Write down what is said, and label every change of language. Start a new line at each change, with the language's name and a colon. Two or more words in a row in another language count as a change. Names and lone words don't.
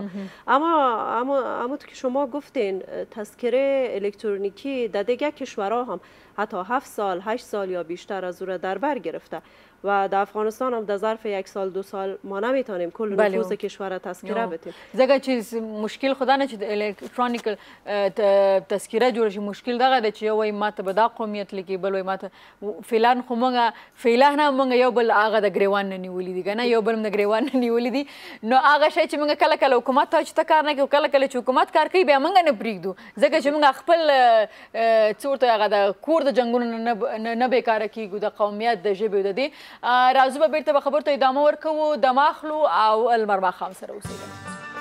Persian: اما که شما گفتین تذکره الکترونیکی در دیگه کشورها هم حتی 7 سال 8 سال یا بیشتر از او را در بر گرفته و در افغانستان هم در ظرف 1 سال 2 سال ما نمیتونیم کل نفوذ کشور را تذکره بدیم.
Pashto: ځکه چې مشکل خدا نه چې د الکترونیکل تذکره جوړ شي مشکل دغه دی چې یو وایي ماته به دا قومیت لیکي بل وایي ماته فعلا خو موږ فعلا موږ یو بل هغه د ګریوان نه نیولي دي که نه یو بل هم د ګریوان نه نیولي دي نو هغه شی چې موږ کله کله حکومت ته چې ته کار نه کوي کله کله چې حکومت کار کوي بیا موږ نه پرېږدو ځکه چې موږ خپل څه ورته هغه د کور د جنګونو نه بېکاره کېږو د قومیت د ژبې د دې راځو به بېرته به خبرو ته ادامه ورکوو دم اخلو او لمر ماښام سره اوسېږو.